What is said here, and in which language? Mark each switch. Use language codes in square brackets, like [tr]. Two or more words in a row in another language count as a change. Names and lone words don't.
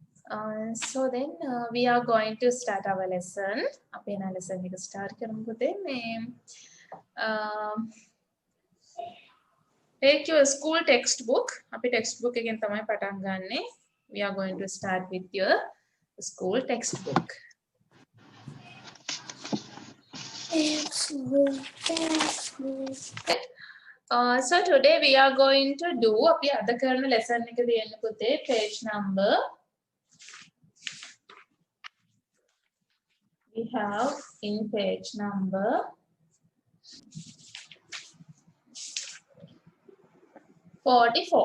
[en] So then we are going to start our lesson. [si] අපේ නා lesson එක start කරමු පුතේ. මේ [en] take your school textbook. [si] අපි textbook එකෙන් තමයි පටන් ගන්නෙ. [en] We are going to start with your school textbook. So today we are going to do [si] අපි අද කරන lesson එක දෙන්න පුතේ [en] page number. We have in page number 44.